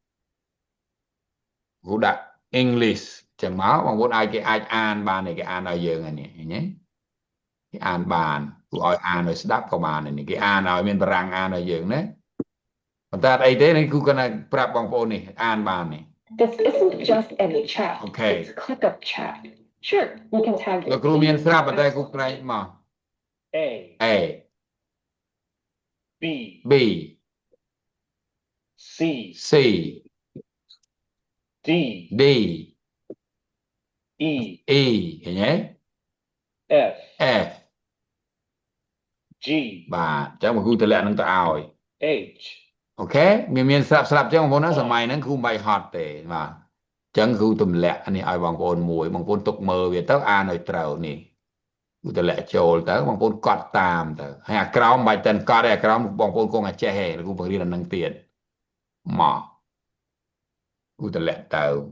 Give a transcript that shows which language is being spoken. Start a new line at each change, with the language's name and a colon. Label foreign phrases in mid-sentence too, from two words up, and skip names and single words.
Khmer: គូដាក់ English ចឹងមកបងប្អូនឲ្យគេអាចអានបានគេអានឲ្យយើងហ្នឹងឃើញទេគេអានបានគូឲ្យអានឲ្យស្ដាប់ក៏បាននេះគេអានឲ្យមានបារាំងអានឲ្យយើងណាប៉ុន្តែអីទេនេះគូគាត់ប្រាប់បងប្អូននេះអានបាននេះ
English: This isn't just any chat. Okay. It's ClickUp chat. Sure, you can tag
Khmer: លោកគ្រូមានស្រាប់ប៉ុន្តែគូក្រែងមក
English: A B B C C D D E
Khmer: E ឃើញទេ
English: F F G
Khmer: បាទអញ្ចឹងមកគូតម្លាក់នឹងទៅឲ្យ
English: H
Khmer: អូខេមានស្រាប់ចឹងបងប្អូនណាសម័យហ្នឹងគ្រូមិនបាច់ហត់ទេបាទអញ្ចឹងគ្រូទម្លាក់នេះឲ្យបងប្អូនមួយបងប្អូនទុកមើលវាទៅអានឲ្យត្រូវនេះគ្រូទម្លាក់ចូលទៅបងប្អូនកត់តាមទៅហើយអាក្រោមមិនបាច់តែកត់ទេអាក្រោមបងប្អូនគង់តែចេះទេគ្រូបង្រៀនអានឹងទៀតមកគ្រូទម្លាក់ទៅ